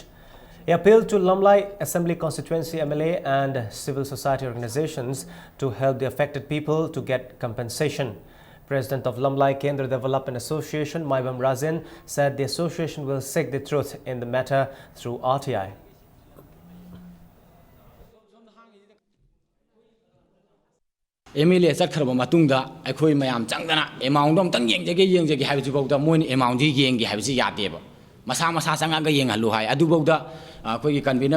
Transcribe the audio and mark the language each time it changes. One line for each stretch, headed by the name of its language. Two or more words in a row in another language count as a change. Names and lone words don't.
English: He appealed to Lamlai Assembly Constituency MLA and civil society organizations to help the affected people to get compensation. President of Lamlai Kendra Development Association, Maibam Razin, said the association will seek the truth in the matter through RTI.
Manipuri: MLA ꯆꯠꯈ꯭ꯔꯕ ꯃꯇꯨꯡꯗ ꯑꯩꯈꯣꯏ ꯃꯌꯥꯝ ꯆꯪꯗꯅ ꯑꯦꯃꯥꯎꯟꯗꯣ ꯑꯝꯇꯪ ꯌꯦꯡꯖꯒꯦ ꯍꯥꯏꯕꯁꯤꯐꯥꯎꯗ ꯃꯣꯏꯅ ꯑꯦꯃꯥꯎꯟꯗꯤ ꯌꯦꯡꯒꯦ ꯍꯥꯏꯕꯁꯤ ꯌꯥꯗꯦꯕ ꯃꯁꯥ ꯆꯪꯉꯒ ꯌꯦꯡꯍꯜꯂꯨ ꯍꯥꯏ ꯑꯗꯨꯐꯥꯎꯗ ꯑꯩꯈꯣꯏꯒꯤ ꯀꯟꯚꯦꯅꯔ